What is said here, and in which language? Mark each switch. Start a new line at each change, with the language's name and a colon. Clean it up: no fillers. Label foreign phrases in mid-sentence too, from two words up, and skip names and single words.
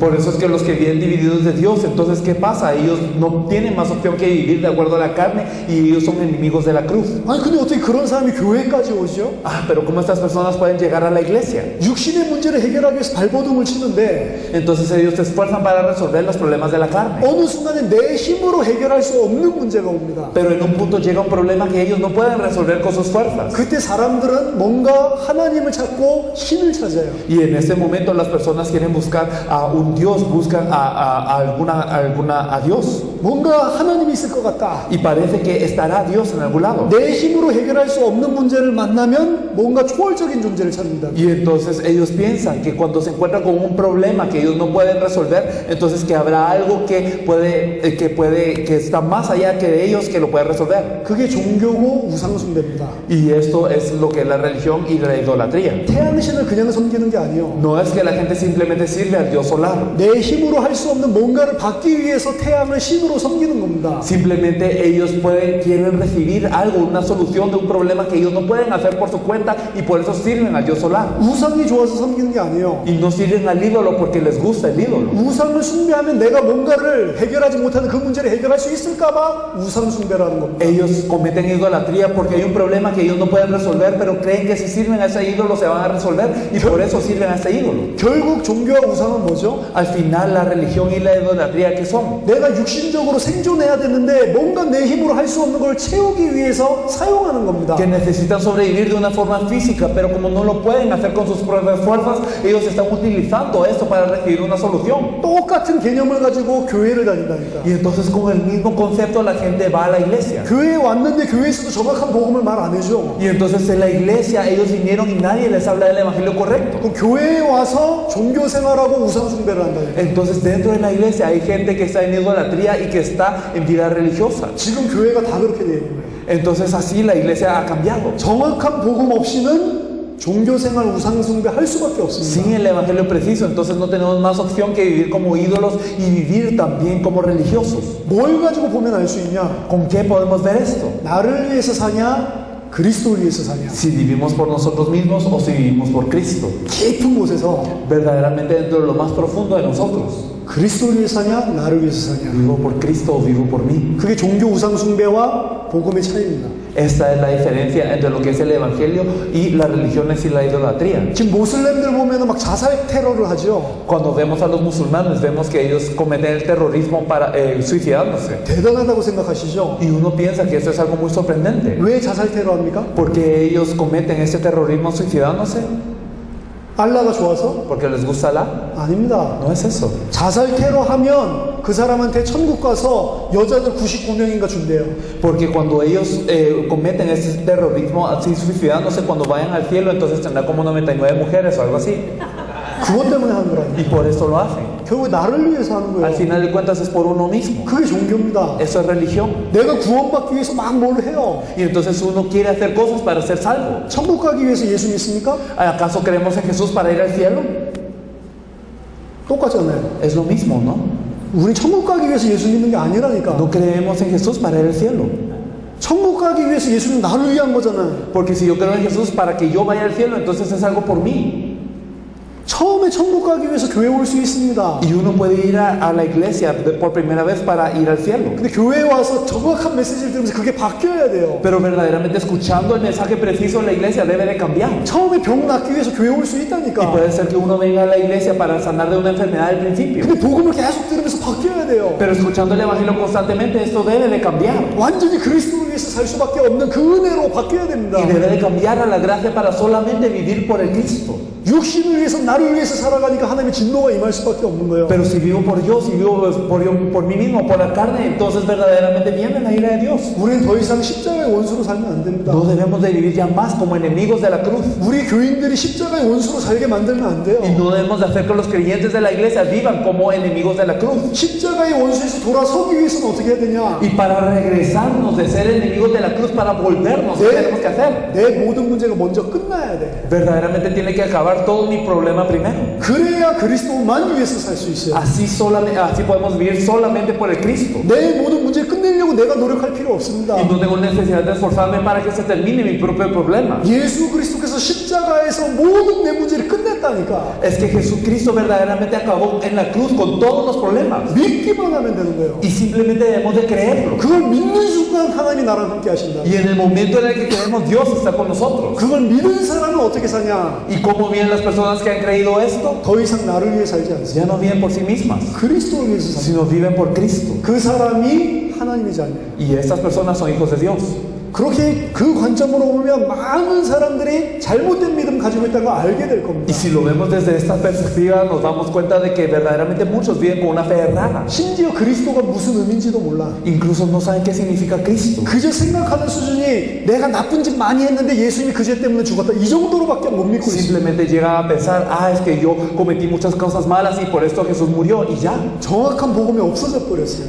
Spanish: Por eso es que los que viven divididos de Dios, entonces ¿qué pasa? Ellos no tienen más opción que vivir de acuerdo a la carne y ellos son enemigos de la cruz.
Korean: 아니 근데 어떻게 그런 사람이 교회까지 오죠?
Spanish: Ah, pero ¿cómo estas personas pueden llegar a la iglesia?
Korean: 육신의 문제를 해결하기 위해서 발버둥을 치는데
Spanish: Entonces ellos se esfuerzan para resolver los problemas de la carne.
Korean: 어느 순간에 내 힘으로 해결할 수 없는 문제가 옵니다.
Spanish: Pero en un punto llega un problema que ellos no pueden resolver con sus fuerzas.
Korean: 그때 사람들은 뭔가 하나님을 찾고 신을 찾아요.
Spanish: Y en este momento las personas quieren buscar a un Dios, buscan a Dios.
Korean: 뭔가 하나님이 있을 것 같다.
Spanish: Y parece que estará Dios en algún lado.
Korean: 내 힘으로 해결할 수 없는 문제를 만나면 뭔가 초월적인 존재를 찾는다.
Spanish: Y entonces ellos piensan que cuando se encuentran con un problema que ellos no pueden resolver, entonces que habrá algo que está más allá que de ellos que lo puede resolver.
Korean: 그게 종교고 우상숭배입니다.
Spanish: Y esto es lo que es la religión y la idolatría.
Korean: 태양신을 그냥 섬기는 게 아니에요.
Spanish: No es que la gente simplemente sirve al Dios solar.
Korean: 내 힘으로 할 수 없는 뭔가를 받기 위해서 태양을 신으로 섬기는 겁니다.
Spanish: Simplemente ellos quieren recibir algo, una solución de un problema que ellos no pueden hacer por su cuenta y por eso sirven al Dios solar.
Korean: 우상이 좋아서 섬기는 게 아니에요.
Spanish: Y no sirven al ídolo porque les gusta el ídolo.
Korean: 우상을 숭배하면 내가 뭔가를 해결하지 못하는 그 문제를 해결할 수 있을까봐 우상 숭배라는 겁니다.
Spanish: Ellos cometen idolatría porque hay un problema que ellos no pueden resolver, pero creen que si sirven a ese ídolo se van a resolver y por eso sirven a ese ídolo.
Korean: 결국 종교와 우상은 뭐죠?
Spanish: Al final la religión y la idolatría, ¿qué son?
Korean: 내가 육신적으로 생존해야 되는데 뭔가 내 힘으로 할 수 없는 걸 채우기 위해서 사용하는 겁니다.
Spanish: Que necesitan sobrevivir de una forma física, pero como no lo pueden hacer con sus propias fuerzas, ellos están utilizando esto para recibir una solución.
Korean: 똑같은 개념을 가지고 교회를 다닌다니까.
Spanish: Y entonces con el mismo concepto la gente va a la iglesia.
Korean: 교회에 왔는데 교회에서도 정확한 복음을 말 안 해줘.
Spanish: Y entonces en la iglesia ellos vinieron y nadie les habla del evangelio correcto.
Korean: 그럼 교회에 와서 종교 생활하고 우상 숭배를 한다니까.
Spanish: Entonces dentro de la iglesia hay gente que está en idolatría y que está en vida religiosa.
Korean: 지금 교회가 다 그렇게 되어 있는 거예요.
Spanish: Entonces así la iglesia ha cambiado.
Korean: 정확한 복음 없이는 종교 생활 우상 숭배 할 수밖에 없습니다.
Spanish: Sin el evangelio preciso, entonces no tenemos más opción que vivir como ídolos y vivir también como religiosos.
Korean: 뭘 가지고 보면 알 수 있냐?
Spanish: ¿Con qué podemos ver esto?
Korean: 나를 위해서 사냐? 그리스도를 위해서 사냐?
Spanish: Si vivimos por nosotros mismos o si vivimos por Cristo.
Korean: 깊은 곳에서
Spanish: Verdaderamente dentro de lo más profundo de nosotros.
Korean: 그리스도를 위해서 사냐? 나를 위해서 사냐?
Spanish: ¿Vivo por Cristo o vivo por mí?
Korean: 그게 종교 우상 숭배와 복음의 차이입니다.
Spanish: Esta es la diferencia entre lo que es el evangelio y las religiones y la idolatría.
Korean: 지금 모슬렘들 보면 막 자살 테러를 하죠.
Spanish: Cuando vemos a los musulmanes, vemos que ellos cometen el terrorismo para suicidándose.
Korean: 대단하다고 생각하시죠?
Spanish: Y uno piensa que esto es algo muy sorprendente.
Korean: 왜 자살 테러합니까?
Spanish: ¿Por qué ellos cometen este terrorismo suicidándose?
Korean: 알라가 좋아서?
Spanish: ¿Porque les gusta Alá?
Korean: 아닙니다.
Spanish: No es eso.
Korean: 자살 테러하면 그 사람한테 천국 가서 여자들 99명인가 준대요.
Spanish: Porque cuando ellos cometen este terrorismo así suicidándose, cuando vayan al cielo, entonces tendrá como 99 mujeres o algo así.
Korean: 그것 때문에 하는 거라니까.
Spanish: Y por eso lo hacen.
Korean: 결국 나를 위해서 하는
Spanish: Al
Korean: 거예요.
Spanish: final de cuentas es por uno mismo.
Korean: 그게 종교입니다.
Spanish: Eso es religión.
Korean: 내가 구원받기 위해서 막 뭘 해요.
Spanish: Y entonces uno quiere hacer cosas para ser salvo.
Korean: 천국 가기 위해서 예수 믿습니까?
Spanish: ¿Acaso creemos en Jesús para ir al cielo?
Korean: 똑같잖아요.
Spanish: Es lo mismo, ¿no?
Korean: 우리 천국 가기 위해서 예수 믿는 게 아니라니까.
Spanish: No creemos en Jesús para ir al cielo.
Korean: 천국 가기 위해서 예수는 나를 위한 거잖아요.
Spanish: Porque si yo creo en Jesús para que yo vaya al cielo, entonces es algo por mí.
Korean: 처음에 천국 가기 위해서 교회 올 수 있습니다.
Spanish: Y uno puede ir a la iglesia por primera vez para ir al cielo.
Korean: 근데 교회에 와서 정확한 메시지를 들으면서 그게 바뀌어야 돼요.
Spanish: Pero verdaderamente escuchando el mensaje preciso en la iglesia debe de cambiar.
Korean: 처음에 병 낫기 위해서 교회 올 수
Spanish: Y
Korean: 있다니까.
Spanish: puede ser que uno venga a la iglesia para sanar de una enfermedad al principio.
Korean: 근데 복음을 계속 들으면서 바뀌어야 돼요.
Spanish: Pero escuchando el evangelio constantemente, esto debe de cambiar.
Korean: 완전히 그리스도를 위해서 살 수밖에 없는 그 은혜로 바뀌어야 됩니다.
Spanish: Y debe de cambiar a la gracia para solamente vivir por el Cristo.
Korean: 육신을 위해서 나를 위해서 살아가니까 하나님의 진노가 임할 수밖에 없는 거예요.
Spanish: Pero si vivo por Dios, si vivo por mí mismo, por la carne, entonces verdaderamente viene la ira de Dios.
Korean: 우리는 더 이상 십자가의 원수로 살면 안 됩니다.
Spanish: No debemos de vivir ya más como enemigos de la cruz.
Korean: 우리 교인들이 십자가의 원수로 살게 만들면 안 돼요.
Spanish: Y no debemos de hacer que los creyentes de la iglesia vivan como enemigos de la cruz.
Korean: 십자가의 원수에서 돌아서기 위해서는 어떻게 해야 되냐?
Spanish: Y para regresarnos de ser enemigos de la cruz, para volvernos, ¿qué tenemos que hacer?
Korean: 내 모든 문제가 먼저 끝나야 돼.
Spanish: Verdaderamente tiene que acabar todo mi problema primero.
Korean: 그래야 그리스도만 위해서 살 수 있어요.
Spanish: Así podemos vivir solamente por el Cristo.
Korean: 내 모든 문제를 끝내려고 내가 노력할 필요 없습니다.
Spanish: Y no tengo necesidad de esforzarme para que se termine mi propio problema.
Korean: 예수 그리스도께서 십자가에서 모든 내 문제를 끝냈다니까.
Spanish: Es que Jesucristo verdaderamente acabó en la cruz con todos los problemas.
Korean: 믿기만 하면 되는 거예요.
Spanish: Y simplemente debemos de creerlo.
Korean: 그걸 믿는 순간 하나님이 나랑 함께 하신다.
Spanish: Y en el momento en el que creemos, Dios está con nosotros.
Korean: 그걸 믿은 사람은 어떻게 사냐?
Spanish: ¿Y cómo viven las personas que han creído esto?
Korean: 더 이상 나를 위해 살지 않습니다.
Spanish: Ya no viven por sí mismas,
Korean: 그리스도를 위해서 삽니다.
Spanish: sino viven por Cristo.
Korean: 그 사람이 하나님의 자녀예요.
Spanish: Y estas personas son hijos de Dios.
Korean: 그렇게 그 관점으로 보면 많은 사람들이 잘못된 믿음 가지고 있다는 걸 알게 될
Spanish: Y
Korean: 겁니다.
Spanish: si lo vemos desde esta perspectiva, nos damos cuenta de que verdaderamente muchos viven con una fe errada.
Korean: 심지어 그리스도가 무슨 의미인지도 몰라.
Spanish: Incluso no saben qué significa Cristo.
Korean: 그저 생각하는 수준이 내가 나쁜 짓 많이 했는데 예수님이 그 죄 때문에 죽었다. 이 정도로밖에 못 믿고 있어요.
Spanish: Simplemente llegan a pensar, es que yo cometí muchas cosas malas y por esto Jesús murió y ya.
Korean: 정확한 복음이 없어져 버렸어요.